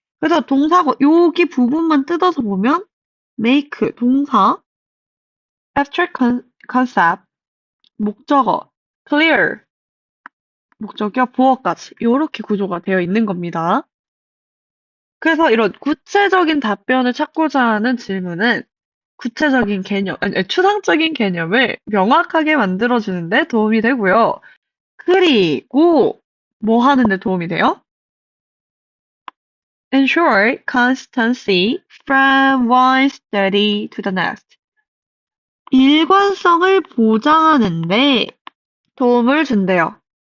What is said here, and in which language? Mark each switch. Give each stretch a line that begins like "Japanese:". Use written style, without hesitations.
Korean: 그래서 동사고 여기 부분만 뜯어서 보면 make 동사, abstract concept 목적어, clear 목적격 보어까지 이렇게 구조가 되어 있는 겁니다. 그래서 이런 구체적인 답변을 찾고자 하는 질문은 구체적인 개념, 아니, 추상적인 개념을 명확하게 만들어주는데 도움이 되고요. 그리고 뭐 하는데 도움이 돼요?
English: Ensure consistency from one study to the next.
Korean: 일관성을 보장하는데 도움을 준대요.